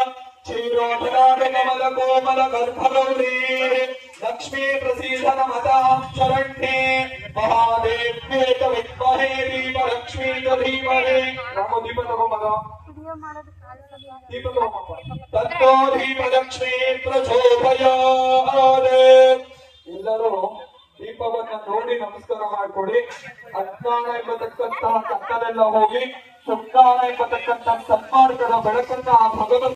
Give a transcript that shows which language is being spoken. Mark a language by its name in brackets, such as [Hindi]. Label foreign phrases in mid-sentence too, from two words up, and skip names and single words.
[Sanskrit] क्षीरोधरागमलकोमलगर्भगौरी लक्ष्मी प्रसीद नमतां शरण्ये महादेव्ये च विद्महे दीपलक्ष्मी च धीमहि नमो दीपतमः तन्नो दीपलक्ष्मी प्रचोदयात् [Kannada] ಎಲ್ಲರೂ ದೀಪವನ್ನ ನೋಡಿ ನಮಸ್ಕಾರ ಮಾಡಿಕೊಡಿ ಅಜ್ಞಾನ ಎಂಬತಕ್ಕಂತಹ ಕತ್ತಲೆಲ್ಲ ಹೋಗಿ ಸುಜ್ಞಾನ ಎಂಬತಕ್ಕಂತಹ ಸನ್ಮಾರ್ಗದ ಬೆಳಕನ್ನ ಆ ಭಗವಂತ